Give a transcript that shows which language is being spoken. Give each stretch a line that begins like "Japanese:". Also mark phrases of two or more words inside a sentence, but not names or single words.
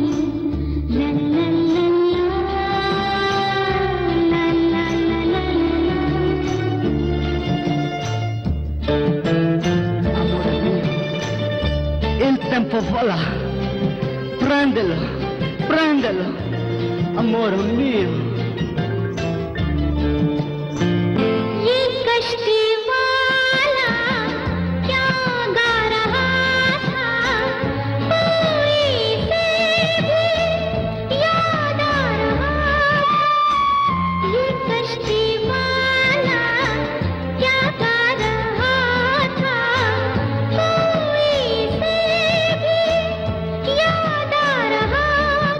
Italian: ला ला ला ला ला ला ला Il tempo vola, prendelo, prendelo, amore mio.
Hindi: ये कश्ती वाला क्या गा रहा था, कोई से भी याद आ रहा था। ये कश्ती वाला क्या गा रहा था, कोई से भी याद आ रहा था।